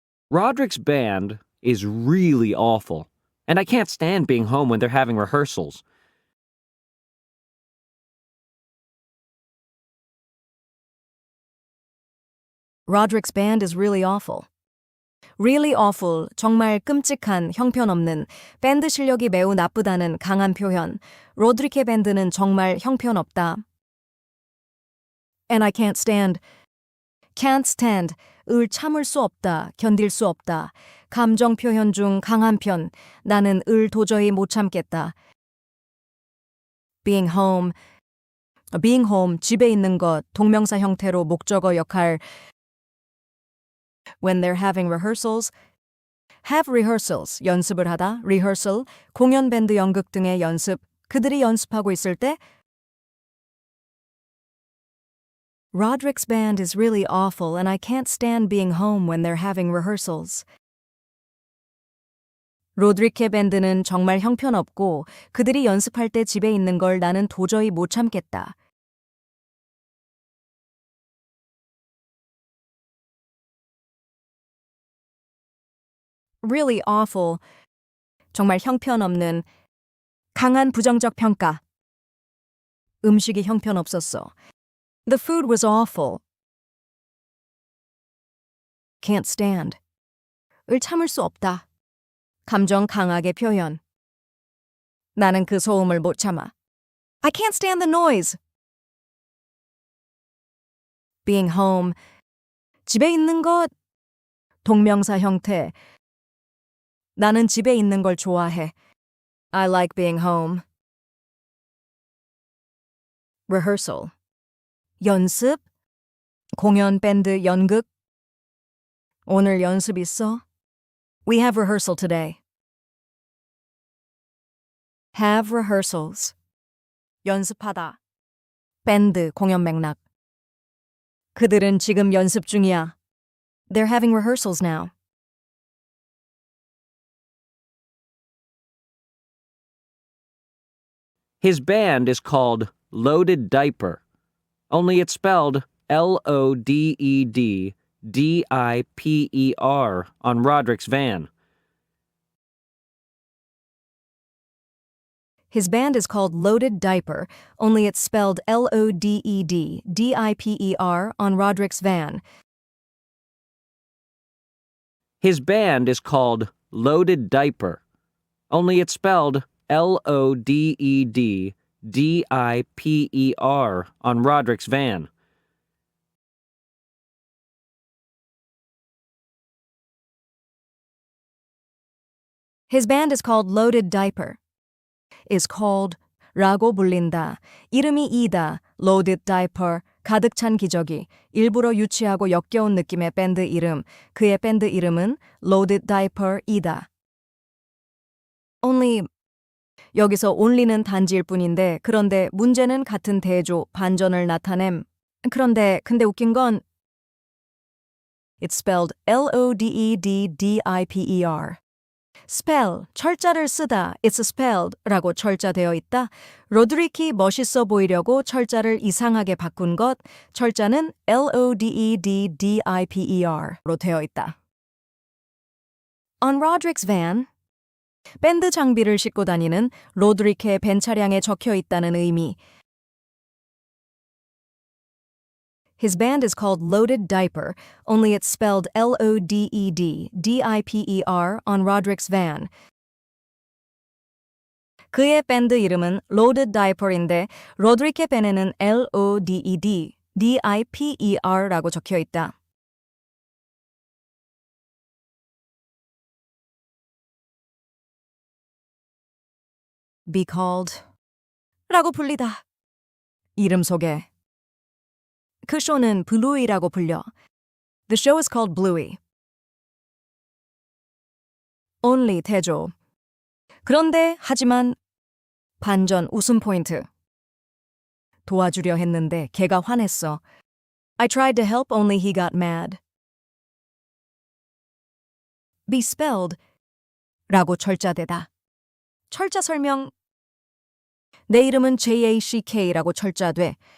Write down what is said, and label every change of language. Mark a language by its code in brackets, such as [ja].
[en] Roderick's band is really awful, and I can't stand being home when they're having rehearsals. Roderick's band is really awful. Really awful, [ko] 정말 끔찍한, 형편없는, 밴드 실력이 매우 나쁘다는 강한 표현. 로드리케 밴드는 정말 형편없다. [en] And I can't stand, [ko] 을 참을 수 없다, 견딜 수 없다. 감정 표현 중 강한 편, 나는 을 도저히 못 참겠다. [en] being home, [ko] 집에 있는 것, 동명사 형태로 목적어 역할. [en] When they're having rehearsals, have rehearsals, [ko] 연습을 하다, rehearsal, 공연, 밴드, 연극 등의 연습, 그들이 연습하고 있을 때. [en] Roderick's band is really awful and I can't stand being home when they're having rehearsals. [ko] 로드리케 밴드는 정말 형편없고 그들이 연습할 때 집에 있는 걸 나는 도저히 못 참겠다. [en] Really awful, [ko] 정말 형편없는, 강한 부정적 평가. 음식이 형편없었어. [en] The food was awful. Can't stand, [ko] 을 참을 수 없다. 감정 강하게 표현. 나는 그 소음을 못 참아. [en] I can't stand the noise. Being home, [ko] 집에 있는 것, 동명사 형태. 나는 집에 있는 걸 좋아해. [en] I like being home. [ko] Rehearsal, 연습, 공연, 밴드, 연극. 오늘 연습 있어? [en] We have rehearsal today. Have rehearsals, [ko] 연습하다. 밴드, 공연 맥락. 그들은 지금 연습 중이야. [en] They're having rehearsals now. His band is called Loaded Diaper, only it's spelled Loeddiper on Roderick's van. His band is called Loaded Diaper, only it's spelled Loeddiper on Roderick's van. His band is called Loaded Diaper, only it's spelled Loeddiper on Roderick's van. His band is called Loaded Diaper. Is called [ko] 라고 불린다. 이름이 이다. Loaded Diaper. 가득 찬 기저귀. 일부러 유치하고 역겨운 느낌의 밴드 이름. 그의 밴드 이름은 Loaded Diaper이다. Only, 여기서 only는 단지일 뿐인데 그런데 문제는 같은 대조, 반전을 나타냄. 근데 웃긴 건 [en] It's spelled Loeddiper. [ko] spell, 철자를 쓰다, [en] it's spelled [ko] 라고 철자되어 있다. 로드리키 멋있어 보이려고 철자를 이상하게 바꾼 것, 철자는 Loeddiper로 되어 있다. [en] On Roderick's van, [ko] 밴드 장비를 싣고 다니는 로드리케 밴 차량에 적혀 있다는 의미. [en] His band is called Loaded Diaper, only it's spelled Loeddiper on Roderick's van. [ko] 그의 밴드 이름은 Loaded Diaper인데 로드리케 벤에는 LODED, DIPER라고 적혀 있다. [en] Be called [ko] 라고 불리다. 이름 소개. 그 쇼는 블루이라고 불려. [en] The show is called Bluey. [ko] Only 대조. 그런데 하지만 반전 웃음 포인트. 도와주려 했는데 걔가 화냈어. [en] I tried to help only he got mad. Be spelled [ko] 라고 철자되다. 철자 설명. 내 이름은 JACK라고 철자돼.